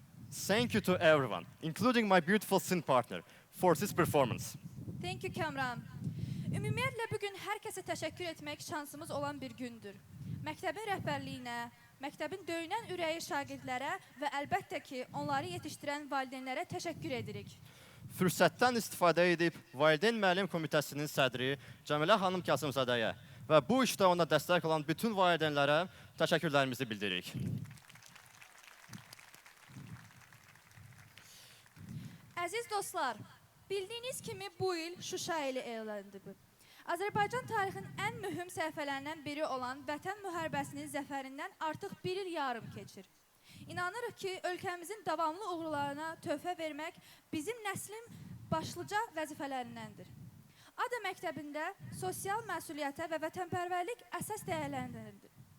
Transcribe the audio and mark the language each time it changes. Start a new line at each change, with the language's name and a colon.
English: Thank you to everyone, including my beautiful sin partner, for this performance. Thank you Kamran.
Azerbaijani: Ümumiyyətlə bugün hər kəsə təşəkkür etmək şansımız olan bir gündür. Məktəbin rəhbərliyinə, məktəbin döyünən ürəyi şagirdlərə və əlbəttə ki, onları yetişdirən valideynlərə təşəkkür edirik. Fürsətdən istifadə edib Valideyn Müəllim Komitəsinin sədri Cəmilə xanım Kasımzadəyə və bu işdə ona dəstək olan bütün valideynlərə təşəkkürlərimizi bildiririk. Əziz dostlar, bildiyiniz kimi bu il Şuşa ili elanıdır. Azərbaycan tarixinin ən mühüm səhifələrindən biri olan Vətən müharibəsinin zəfərindən artıq bir il yarım keçir. İnanırıq ki, ölkəmizin davamlı uğurlarına töhfə vermək bizim nəslin başlıca vəzifələrindəndir. ADA məktəbində sosial məsuliyyətə və vətənpərvərlik əsas dəyərləndirilir.